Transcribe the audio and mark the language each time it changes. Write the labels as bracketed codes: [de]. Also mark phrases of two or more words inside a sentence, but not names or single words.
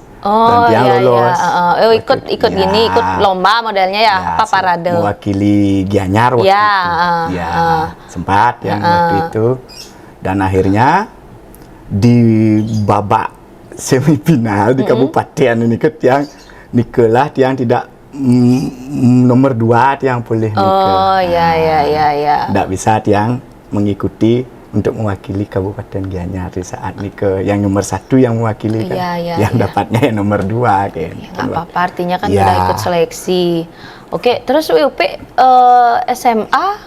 [id] Dan tiang lolos. Ikut gini, ikut lomba modelnya ya, parade. Mewakili Gianyar waktu itu. Sempat yang waktu itu. Dan akhirnya di babak semifinal di kabupaten ini tiang Nikelah tiang tidak nomor 2 tiang boleh Nike. Oh ya. Tidak bisa tiang mengikuti untuk mewakili Kabupaten Gianyar di saat Nike yang nomor 1 yang mewakili kan, dapatnya yang nomor 2 kan. Nggak apa-apa, artinya kan udah ikut seleksi. Oke, terus Wiupi SMA seni?